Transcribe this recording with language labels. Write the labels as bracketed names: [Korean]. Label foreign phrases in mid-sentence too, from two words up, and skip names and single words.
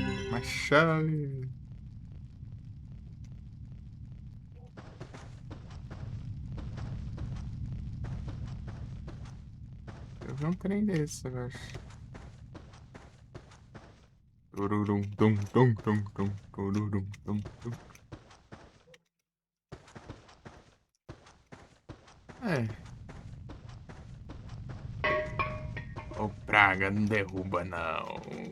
[Portuguese] Uma chave. Eu vi um trem desse, eu acho. Tururum, tum, tum, tum, tum, tururum, tum, tum. É. Ô, praga, não derruba, não.